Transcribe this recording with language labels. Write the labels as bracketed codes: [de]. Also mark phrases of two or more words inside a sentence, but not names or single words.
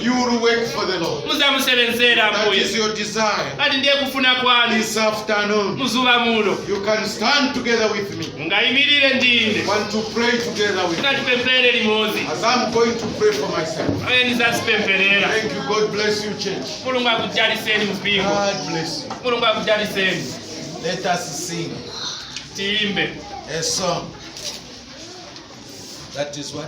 [en] you will work for the Lord. [ny] Muzamusebenzera [en] That [ny] Mbuye. [en] is your desire. [ny] Kati ndiye kufuna kwanu. [en] This afternoon, [ny] Muzuva muno. [en] you can stand together with me. [ny] Mungayimirire ndine. [en] Want to pray together with me. [ny] Tikatipempherere limodzi. [en] As I'm going to pray for myself. [ny] Awe nizazipempherera. [en] Thank you. God bless you, church. [ny] Mulungu akujaliseni mpingo. [en] God bless you. [ny] Mulungu akujaliseni. [en] Let us sing [ny] Tiimbe. [en] a song. That is what?